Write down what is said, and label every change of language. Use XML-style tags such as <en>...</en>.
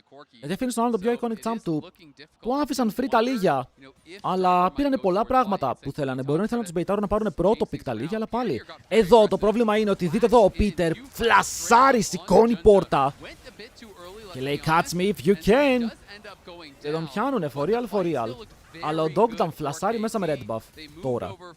<el>Γιατί αφήνει τον άλλο το πιο iconic champ του. Του άφησαν free τα λίγια. Αλλά πήρανε πολλά πράγματα που θέλανε. Μπορεί να ήθελαν να τους μπεϊτάρουν να πάρουν πρώτο pick τα λίγια, αλλά πάλι. Εδώ το πρόβλημα είναι ότι δείτε εδώ ο Peter φλασάρει, σηκώνει πόρτα. Και λέει</el> <en>catch me if you can.</en> <el>Και τον πιάνουνε</el> <en>for real.</en> <el>Αλλά ο Dog ήταν φλασάρει μέσα με red buff. Τώρα.</el>